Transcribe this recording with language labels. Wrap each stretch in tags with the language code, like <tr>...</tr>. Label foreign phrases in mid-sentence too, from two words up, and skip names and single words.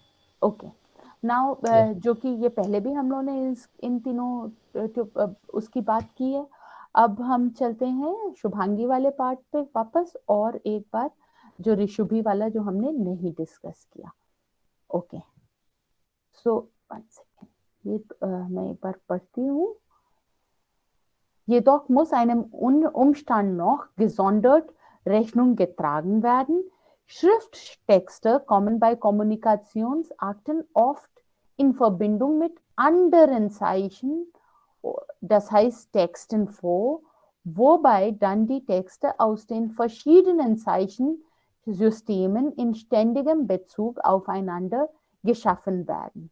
<en>OK, now</en> <hi>जो कि ये पहले भी हम लोगों ने इन तीनों उसकी बात की है। अब हम चलते हैं शुभांगी वाले पार्ट पे वापस, और एक बार जो ऋषुभी वाला जो हमने नहीं डिस्कस किया।</hi> <en>OK, so 1 second,</en> <hi>ये मैं एक बार पढ़ती हूँ।</hi> <de>Jedoch muss einem Umstand noch gesondert Rechnung getragen werden. Schrifttexte kommen bei Kommunikationsakten oft in Verbindung mit anderen Zeichen, das heißt Texten vor, wobei dann die Texte aus den verschiedenen Zeichensystemen in ständigem Bezug aufeinander geschaffen werden.</de>